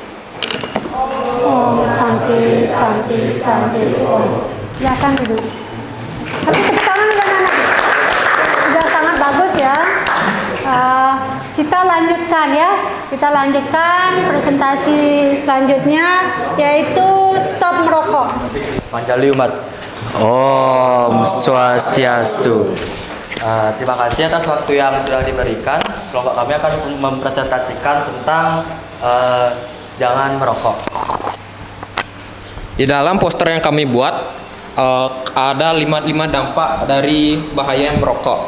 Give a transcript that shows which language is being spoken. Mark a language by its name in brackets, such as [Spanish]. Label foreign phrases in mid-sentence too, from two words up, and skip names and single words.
[Sanskrit] Om Santi, Santi, Santi, Om. [Indonesian] Silakan duduk. Kasih tepuk tangan untuk anak-anak. Sudah sangat bagus ya. Kita lanjutkan ya. Kita lanjutkan presentasi selanjutnya yaitu stop merokok. Panjali umat. Om Swastiastu. Terima kasih atas waktu yang sudah diberikan. Kelompok kami akan mempresentasikan tentang jangan merokok. Di dalam poster yang kami buat ada 5 dampak dari bahaya merokok.